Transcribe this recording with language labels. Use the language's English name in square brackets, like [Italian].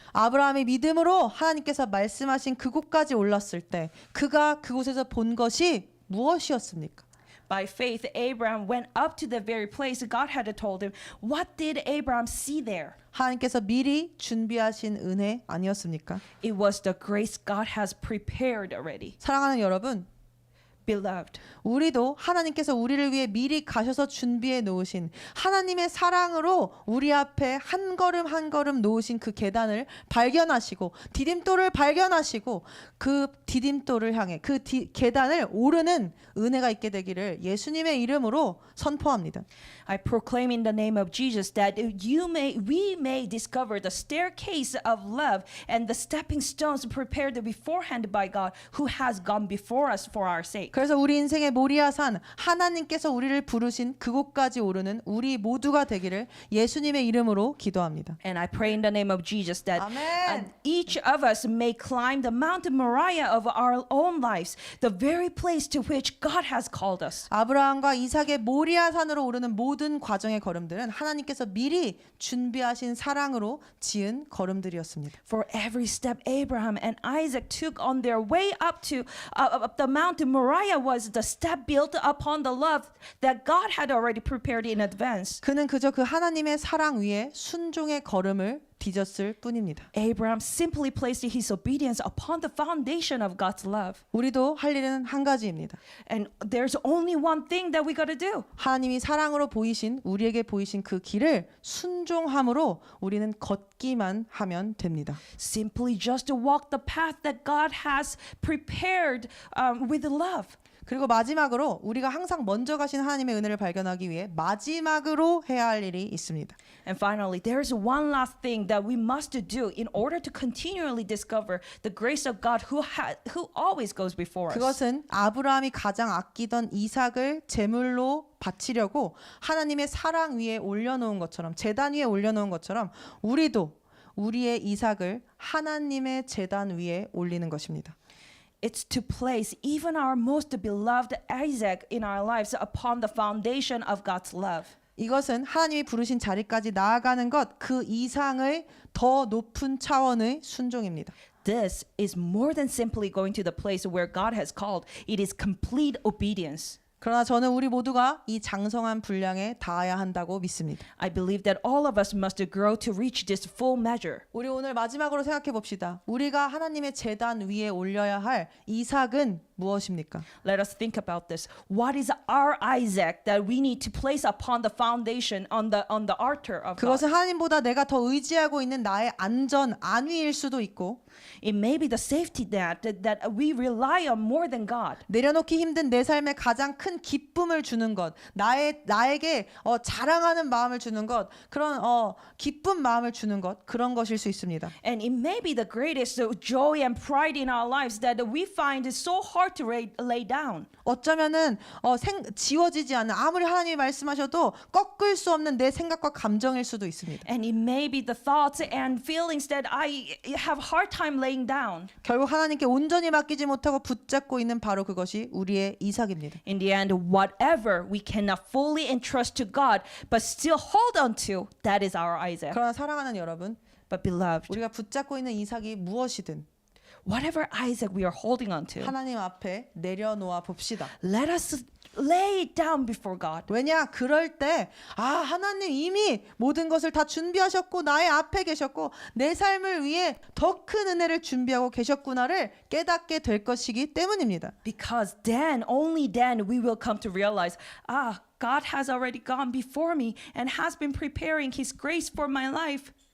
[Korean] 아브라함이 믿음으로 하나님께서 말씀하신 그곳까지 올랐을 때 그가 그곳에서 본 것이 무엇이었습니까? [English] By faith, Abraham went up to the very place God had told him. What did Abraham see there? [Korean] 하나님께서 미리 준비하신 은혜 아니었습니까? [English] It was the grace God has prepared already. [Korean] 사랑하는 여러분, [English] Beloved, [Korean] 우리도 하나님께서 우리를 위해 미리 가셔서 준비해 놓으신 하나님의 사랑으로 우리 앞에 한 걸음 한 걸음 놓으신 그 계단을 발견하시고 디딤돌을 발견하시고 그 디딤돌을 향해 그 계단을 오르는 은혜가 있게 되기를 예수님의 이름으로 선포합니다. [English] I proclaim in the name of Jesus that we may discover the staircase of love and the stepping stones prepared beforehand by God who has gone before us for our sake. [Korean] 그래서 우리 인생의 모리아산 하나님께서 우리를 부르신 그곳까지 오르는 우리 모두가 되기를 예수님의 이름으로 기도합니다. [English] And I pray in the name of Jesus that [Korean] 아멘. [English] each of us may climb the Mount Moriah of our own lives, the very place to which God has called us. [Korean] 아브라함과 이삭의 모리아산으로 오르는 모든 과정의 걸음들은 하나님께서 미리 준비하신 사랑으로 지은 걸음들이었습니다. [English] For every step Abraham and Isaac took on their way up the Mount Moriah was the step built upon the love that God had already prepared in advance. [Korean] 그는 그저 그 하나님의 사랑 위에 순종의 걸음을 빚었을 뿐입니다. [English] Abraham simply placed his obedience upon the foundation of God's love. [Korean] 우리도 할 일은 한 가지입니다. [English] And there's only one thing that we got to do. [Korean] 하나님이 사랑으로 보이신 우리에게 보이신 그 길을 순종함으로 우리는 걷기만 하면 됩니다. [English] Simply just to walk the path that God has prepared with love. [Korean] 그리고 마지막으로 우리가 항상 먼저 가신 하나님의 은혜를 발견하기 위해 마지막으로 해야 할 일이 있습니다. [English] And finally, there's one last thing that we must do in order to continually discover the grace of God who always goes before us. [Korean] 그것은 아브라함이 가장 아끼던 이삭을 제물로 바치려고 하나님의 사랑 위에 올려놓은 것처럼 제단 위에 올려놓은 것처럼 우리도 우리의 이삭을 하나님의 제단 위에 올리는 것입니다. [English] It's to place even our most beloved Isaac in our lives upon the foundation of God's love. [Korean] 이것은 하나님이 부르신 자리까지 나아가는 것, 그 이상의 더 높은 차원의 순종입니다. [English] This is more than simply going to the place where God has called. It is complete obedience. [Korean] 그러나 저는 우리 모두가 이 장성한 분량에 닿아야 한다고 믿습니다. [English] I believe that all of us must grow to reach this full measure. [Korean] 우리 오늘 마지막으로 생각해 봅시다. 우리가 하나님의 제단 위에 올려야 할 이삭은 무엇입니까? [English] Let us think about this. What is our Isaac that we need to place upon the foundation on the altar of God? [Korean] 그것은 하나님보다 내가 더 의지하고 있는 나의 안위일 수도 있고 [English] It may be the safety net that we rely on more than God. [Korean] 내려놓기 힘든 내 삶에 가장 큰 기쁨을 주는 것, 나에게 자랑하는 마음을 주는 것, 그런 기쁜 마음을 주는 것, 그런 것일 수 있습니다. [English] And it may be the greatest joy and pride in our lives that we find is so hard to lay down. [Korean] 어쩌면은 지워지지 않는 아무리 하나님이 말씀하셔도 꺾을 수 없는 내 생각과 감정일 수도 있습니다. [English] And it may be the thoughts and feelings that I have hard time laying down. [Korean] 결국 하나님께 온전히 맡기지 못하고 붙잡고 있는 바로 그것이 우리의 이삭입니다. [English] In the end, whatever we cannot fully entrust to God but still hold on to, that is our Isaac. [Korean] 그러나 사랑하는 여러분, [English] But beloved, [Korean] 우리가 붙잡고 있는 이삭이 무엇이든 [English] whatever Isaac we are holding on to, [Korean] 하나님 앞에 내려놓아 봅시다. [English] let us lay it down before God. [Korean] 왜냐? 그럴 때 하나님 이미 모든 것을 다 준비하셨고 나의 앞에 계셨고 내 삶을 위해 더 큰 은혜를 준비하고 계셨구나를 깨닫게 될 것이기 때문입니다. [English] Because then, only then, we will come to realize, God has already gone before me and has been preparing His grace for my life.